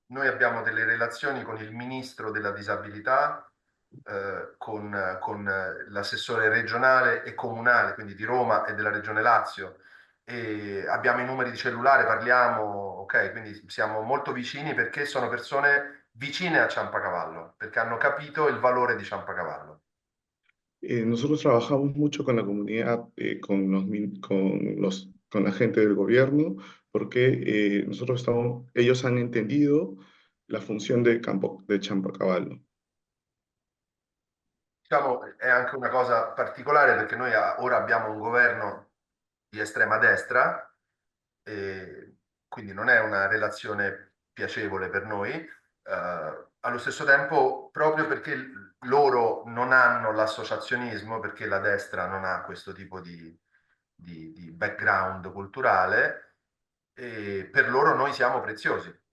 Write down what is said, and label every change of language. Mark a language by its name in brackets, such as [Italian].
[Italian] Noi abbiamo delle relazioni con il ministro della disabilità, con l'assessore regionale e comunale, quindi di Roma e della regione Lazio, e abbiamo i numeri di cellulare, parliamo, ok? Quindi siamo molto vicini perché sono persone vicine a Ciampacavallo, perché hanno capito il valore di Ciampacavallo. [Spanish] Nosotros trabajamos mucho con la comunidad, con la gente del gobierno, porque ellos han entendido la función de Champacavallo. [Italian] Diciamo, è anche una cosa particolare perché noi ora abbiamo un governo di estrema destra, e quindi non è una relazione piacevole per noi. Allo stesso tempo, proprio perché loro non hanno l'associazionismo, perché la destra non ha questo tipo di background culturale, e per loro noi siamo preziosi.